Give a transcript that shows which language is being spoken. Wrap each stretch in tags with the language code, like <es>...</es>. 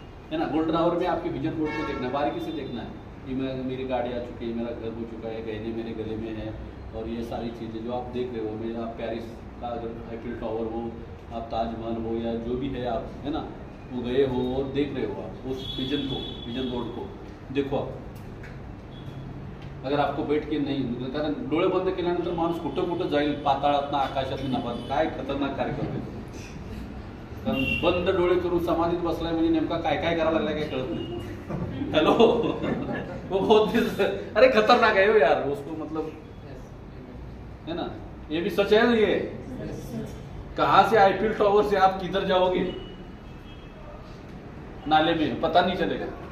<hi>है ना, golden hour में आपके विजन बोर्ड को देखना है, बारीकी से देखना है कि मेरी गाड़ी आ चुकी है, मेरा घर हो चुका है, गहने मेरे गले में है, और ये सारी चीज़ें जो आप देख रहे हो, मेरा आप पेरिस का अगर आईफिल टावर हो, आप ताजमहल हो, या जो भी है आप, है ना, वो गए हो और देख रहे हो, आप उस विजन बोर्ड को देखो आप। अगर आपको बैठ के</hi> <mr>नाही, कारण डोळे बंद केल्यानंतर माणूस कुठं कुठं जाईल, पाताळात ना आकाशात नभात, काय खतरनाक कार्यक्रम आहे. कारण बंद डोळे करून समाधीत बसलाय म्हणजे नेमका काय काय करायला लागलाय काय कळत नाही.</mr> <hi>हेलो वो बहुत अरे खतरनाक है वो यार, उसको मतलब है ना, ये भी सच है ना. ये कहां से आईफिल टावर से आप किधर जाओगे, नाले में पता नहीं चलेगा.</hi>